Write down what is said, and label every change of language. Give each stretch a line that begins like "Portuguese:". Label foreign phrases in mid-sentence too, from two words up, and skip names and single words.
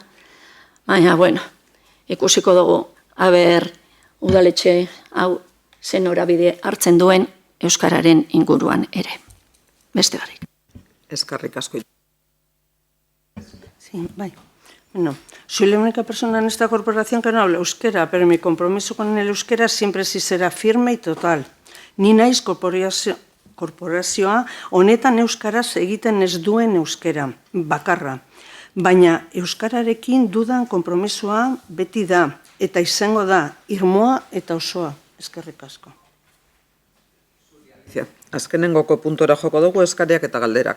Basque: Baina, bueno, ikusiko dugu, udaletxe hau zen norabide hartzen duen euskararen inguruan ere. Beste barik. Eskerrik asko.
Spanish: Sí, bai. Bueno, soy la única persona en esta corporación que no habla euskera, pero mi compromiso con el euskera siempre sí será firme y total.
Basque: Ni naiz korporazioa honetan euskaraz egiten ez duen euskera, bakarra. Baina euskararekin dudan konpromisoa beti da, eta izango da, irmoa eta osoa. Eskerrik asko. Azkenengoko puntora joko dugu eskariak eta galderak.